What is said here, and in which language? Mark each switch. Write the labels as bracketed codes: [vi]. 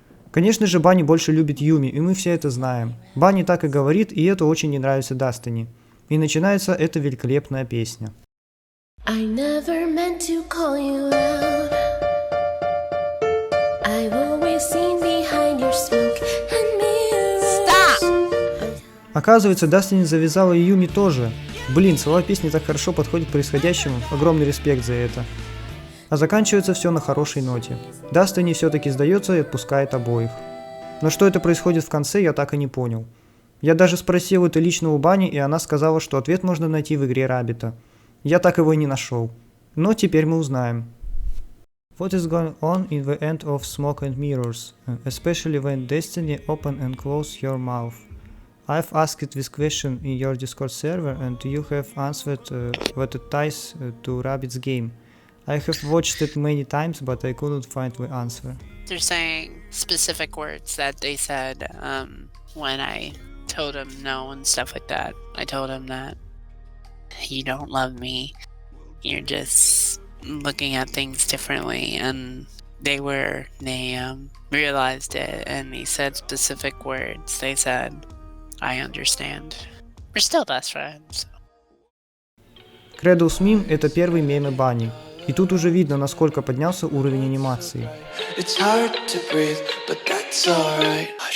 [ru] Конечно же, Банни больше любит Юми, и мы все это знаем. Банни так и говорит, и это очень не нравится Дастини. И начинается эта великолепная песня. [en] I never meant to call you out. I've always seen behind your smoke and mirrors. Stop! [ru] Оказывается, Дастини завязала и Юми тоже. Блин, слова песни так хорошо подходят к происходящему, огромный респект за это. А заканчивается все на хорошей ноте. Дастини все-таки сдается и отпускает обоих. Но что это происходит в конце, я так и не понял. Я даже спросил это лично у Банни, и она сказала, что ответ можно найти в Игре Раббита. Я так его и не нашел. Но теперь мы узнаем. [en] What is going on in the end of Smoke and Mirrors, especially when Destiny open and close your mouth? I've asked this question in your Discord server and you have answered that it ties to Rabbitt's game. I have watched it many times, but I couldn't find the answer. They're saying specific words that they said when I told him no and stuff like that. I told him that you don't love me, you're just looking at things differently, and they realized it, and he said specific words. They said, I understand. We're still best friends. [ru] Кредус мим это первый мем Банни. И тут уже видно, насколько поднялся уровень анимации. [en] It's hard to breathe, but that's alright.